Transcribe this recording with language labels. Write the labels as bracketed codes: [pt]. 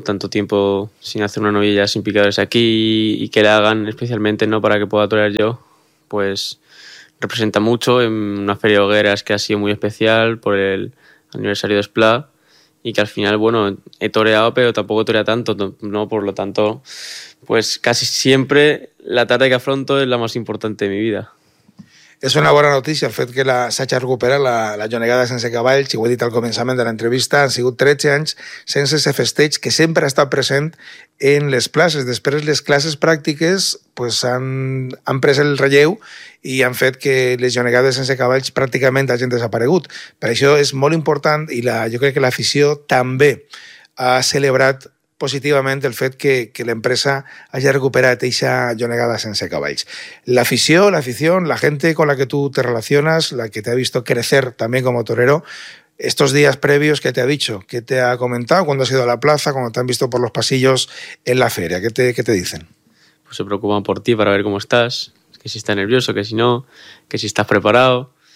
[es] Tanto tiempo sin hacer una novilla, sin picadores aquí, y que la hagan especialmente, ¿no?, para que pueda torear yo, pues representa mucho en una feria de hogueras que ha sido muy especial por el aniversario de Splat, y que al final, bueno, he toreado, pero tampoco torea tanto, ¿no? Por lo tanto, pues casi siempre la tarde que afronto es la más importante de mi vida. Es una buena noticia [ca] el fet que la s'hagi recuperat la jonegada sense cavalls, i ho he dit al començament de l'entrevista, han sigut 13 anys sense ese festeig que sempre ha estat present en les places. Després les classes pràctiques pues han pres el relleu i han fet que les jonegades sense cavalls pràcticament hagin desaparegut. Per això és molt important, i jo crec que l'afició també ha celebrat positivament el fet que l'empresa hagi recuperat eixa jonegada sense cavalls. [es] L'afició, la gente con la que tú te relacionas, la que te ha visto crecer también como torero, estos días previos, ¿qué te ha dicho? ¿Qué te ha comentado cuando has ido a la plaza, cuando te han visto por los pasillos en la feria? ¿Qué te dicen? Pues se preocupan por ti para ver cómo estás, que si estás nervioso, que si no, que si estás preparado.